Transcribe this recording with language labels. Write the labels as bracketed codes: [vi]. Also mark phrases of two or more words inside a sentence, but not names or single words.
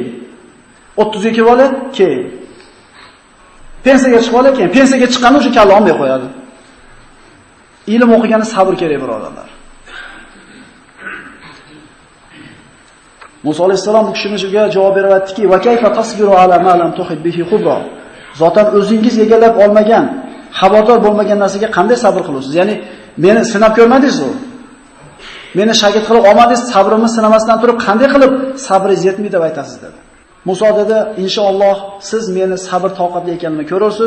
[uz] 30 ga kelib olib, keyin. Pensiyaga chiqib olib, keyin. Pensiyaga chiqqanda o'sha kalla olmay qo'yadi. Ilm o'qigani sabr kerak, birodarlar. Musa alayhisalom bu kishiga javob berib aytdiki: [ar] "وكيف تصبر على ما لم تحط به خبرا?" [uz] Zotan o'zingiz egallab olmagan, xabardor bo'lmagan narsaga qanday sabr qilasiz? Ya'ni meni sinab ko'rmadingiz-ku. Meni shagird qilib olmadingiz, sabrimni sinamasdan turib qanday qilib sabringiz yetmaydi deb aytasiz dedi. Musa dedi: "Inshaalloh siz meni sabr toqatli ekanimni ko'rursiz.